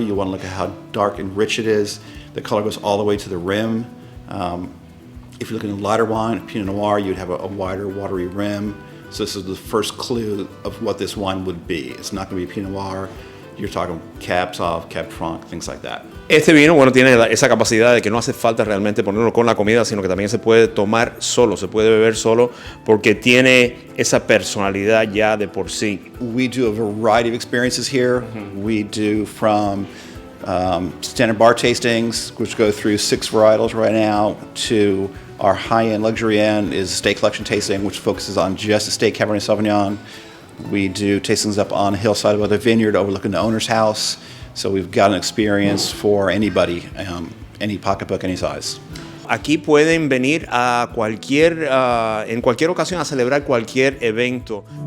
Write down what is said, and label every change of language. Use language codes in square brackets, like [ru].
[en] You want to look at how dark and rich it is. The color goes all the way to the rim. If you're looking at lighter wine, Pinot Noir, you'd have a wider, watery rim. So this is the first clue of what this wine would be. It's not going to be Pinot Noir. You're talking Cab Sauv, Cab Franc, things like that. [es] Este vino, bueno, tiene esa capacidad de que no hace falta realmente ponerlo con la comida, sino que también se puede tomar solo, se puede beber solo, porque tiene esa personalidad ya de por sí. [en] We do a variety of experiences here. We do from standard bar tastings, which go through 6 varietals right now, to our high-end luxury end is Estate Collection tasting, which focuses on just Estate Cabernet Sauvignon. We do tastings up on a hillside of a vineyard overlooking the owner's house. So we've got an experience for anybody, any pocketbook, any size. [es] Aquí pueden venir a en cualquier ocasión a celebrar cualquier evento.